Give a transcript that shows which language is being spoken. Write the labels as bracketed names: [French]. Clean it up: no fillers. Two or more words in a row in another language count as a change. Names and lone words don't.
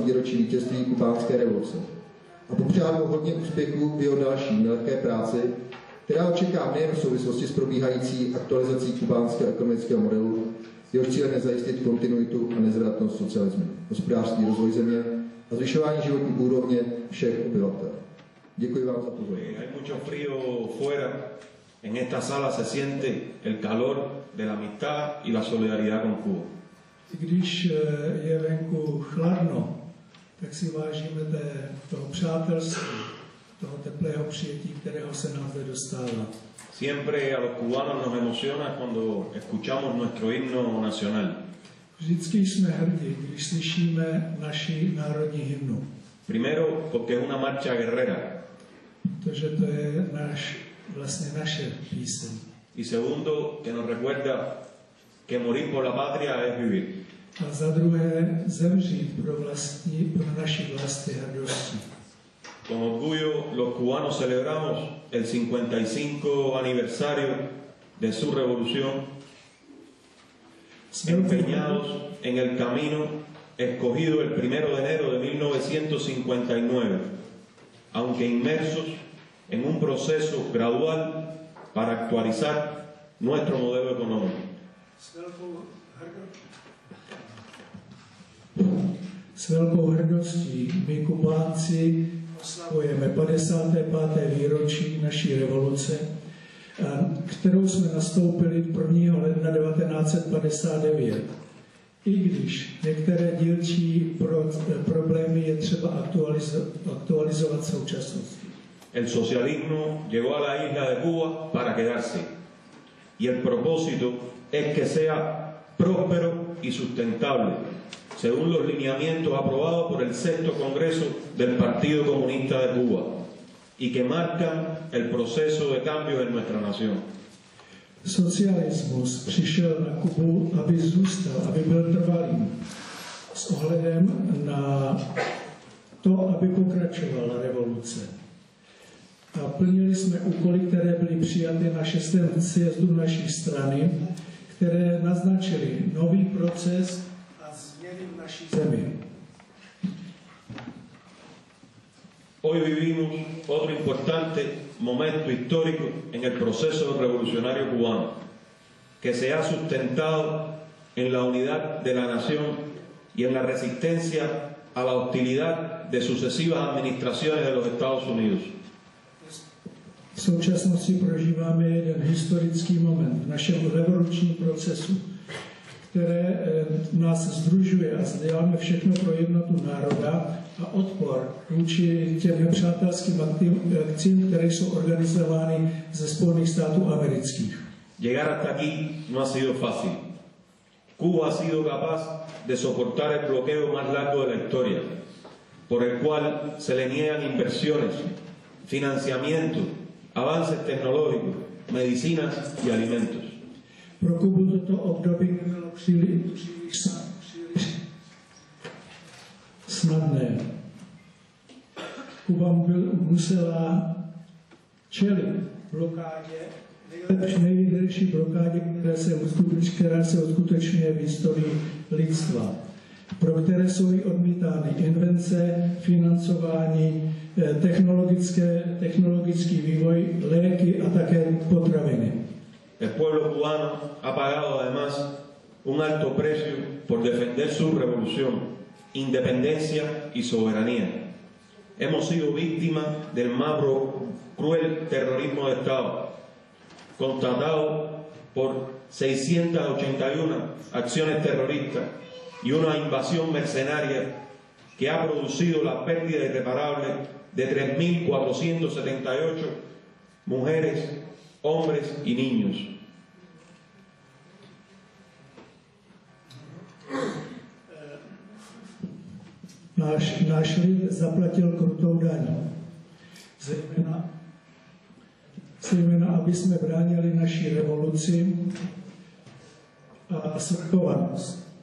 [Czech] výročí vítězství kubánské revoluce a popřát mu hodně úspěchů v jeho další nelehké práci, která očeká nejen v souvislosti s probíhající aktualizací kubánského ekonomického modelu, jehož cílem je zajistit kontinuitu a nezvratnost socialismu, hospodářský rozvoj země a zvyšování životní úrovně všech obyvatel. Děkuji vám za pozornost. [Spanish] Hay mucho frío fuera. En esta sala se siente el calor de la amistad y la solidaridad con Cuba. [Czech] Když je venku chladno, tak si vážíme toho přátelství, toho teplého přijetí, kterého se nám zde dostává. [Spanish] Siempre a los cubanos nos emociona cuando escuchamos nuestro himno nacional. [Czech] Vždycky jsme hrdí, když slyšíme naši národní hymnu. [Spanish] Primero porque es una marcha guerrera. [Czech] Protože to je vlastně naše píseň. [Spanish] Y segundo que nos recuerda que morir por la patria es vivir. [Czech] A za druhé zemřít pro naši vlastní hrdosti. [Spanish] Con orgullo los cubanos celebramos el 55 aniversario de su revolución, empeñados en el camino escogido el 1 de enero de 1959, aunque inmersos en un proceso gradual para actualizar nuestro modelo económico. [Czech] S velkou hrdostí my Kubánci oslavujeme 55. výročí naší revoluce, kterou jsme nastoupili 1. ledna 1959. I když některé dílčí problémy je třeba aktualizovat v současnosti. [Spanish] El socialismo llegó a la isla de Cuba para quedarse y el propósito es que sea próspero y sustentable, según los lineamientos aprobados por el 6º Congreso del Partido Comunista de Cuba y que marcan el proceso de cambio en nuestra nación. [Czech] Socialismus přišel na Kubu, aby zůstal, aby byl trvalý, s ohledem na to, aby pokračovala revoluce. A plnili jsme úkoly, které byly přijaty na 6. sjezdu naší strany, které naznačily nový proces a změny v naší zemi. [Spanish] Hoy vivimos otro importante momento histórico en el proceso revolucionario cubano, que se ha sustentado en la unidad de la nación y en la resistencia a la hostilidad de sucesivas administraciones de los Estados Unidos. [Czech] V současnosti prožíváme jeden historický moment v našem revolučním procesu, které nás sdružuje a děláme všechno pro jednotu národa a odpor vůči těm nepřátelským akcím, které jsou organizovány ze Spojených států amerických. [Spanish] Llegar hasta aquí no ha sido fácil. Cuba ha sido capaz de soportar el bloqueo más largo de la historia, por el cual se le niegan inversiones, financiamiento, avances tecnológicos, medicinas y alimentos. [Czech] Pro Kubu toto období nebylo příliš snadné. Kuba musela čelit blokádě, nejdelší blokádě, která se uskutečňuje v historii lidstva, pro které jsou i odmítány invence, financování, technologický vývoj, léky a také potraviny. [Spanish] El pueblo cubano ha pagado además un alto precio por defender su revolución, independencia y soberanía. Hemos sido víctimas del más cruel terrorismo de Estado, constatado por 681 acciones terroristas y una invasión mercenaria que ha producido la pérdida irreparable de 3.478 mujeres, hombres y niños. [Czech] Náš lid zaplatil krutou daň, zejména aby jsme bránili naši revoluci a svrchovanost.